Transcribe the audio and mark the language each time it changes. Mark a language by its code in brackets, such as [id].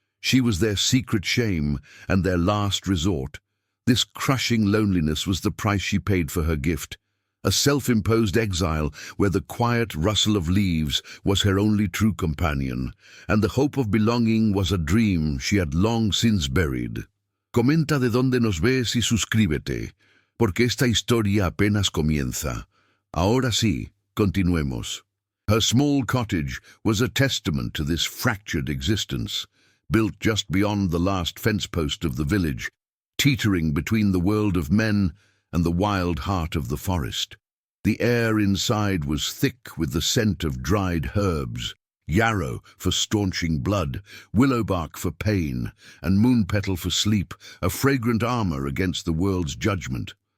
[en] She was their secret shame and their last resort. This crushing loneliness was the price she paid for her gift. A self-imposed exile where the quiet rustle of leaves was her only true companion, and the hope of belonging was a dream she had long since buried. [es] Comenta de dónde nos ves y suscríbete, porque esta historia apenas comienza. Ahora sí, continuemos. [en] Her small cottage was a testament to this fractured existence, built just beyond the last fence post of the village, teetering between the world of men and the wild heart of the forest. The air inside was thick with the scent of dried herbs, yarrow for staunching blood, willowbark for pain, and moonpetal for sleep, a fragrant armor against the world's judgment.